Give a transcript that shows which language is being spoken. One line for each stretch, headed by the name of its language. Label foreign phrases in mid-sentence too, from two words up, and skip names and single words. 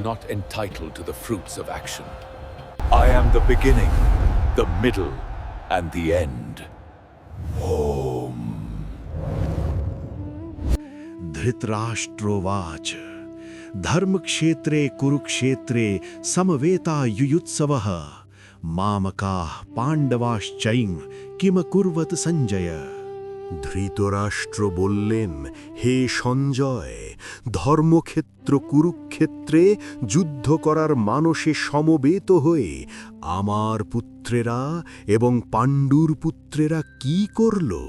English: not entitled to the fruits of action. I am the beginning, the middle, and the end.
Sanskrit: Om. धृतराष्ट्रोवाच धर्मक्षेत्रे कुरुक्षेत्रे समवेता युयुत्सवः मामकाः पाण्डवाश्चैव किम कुर्वत সঞ্জয়।
Bangla: ধৃতরাষ্ট্র বললেন, হে সঞ্জয়, ধর্মক্ষেত্র কুরুক্ষেত্রে যুদ্ধ করার মানসে সমবেত হয়ে আমার পুত্রেরা এবং পাণ্ডুর পুত্রেরা কি করল?